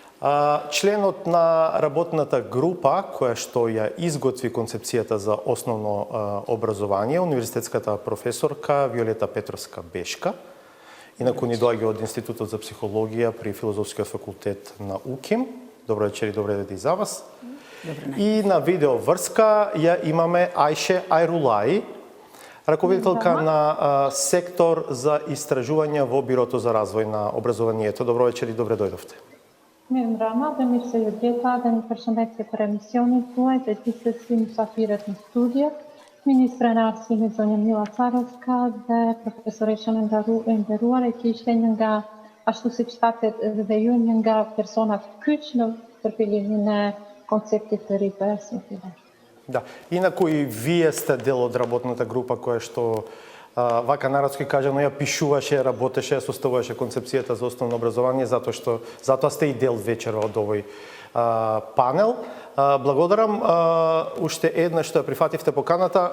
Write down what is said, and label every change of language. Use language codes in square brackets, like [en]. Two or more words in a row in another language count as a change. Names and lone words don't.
[mk] Членот на работната група која што ја изготви концепцијата за основно образование, универзитетската професорка Виолета Петровска-Бешка, инаку ни доаѓа од Институтот за психологија при Филозофскиот факултет на УКИМ. Добро вечер и добре дојде и за вас. И на видео врска ја имаме Ајше Ајрулај, раководителка на сектор за истражување во Бирото за развој на образованието. Добро вечер и добре дојдовте. [sq] Mirë mbrëma dhe mirë se ju gjeta dhe një përshëndetje për emisionin tuaj dhe gjithsesi mysafirët në studio, Ministren e Arsimit zonja Mila Carovska dhe profesoreshën e nderuar e kishte një nga, ashtu siç thatet dhe ju, një nga personat kyç në përfilimin e konceptit të ri të arsimit. [mk] Да, инаку и вие сте дел од работната група која што вака народски кажано ја пишуваше, работеше, составуваше концепцијата за основно образование, затоа сте и дел вечера од овој панел. Благодарам уште еднаш што ја прифативте поканата.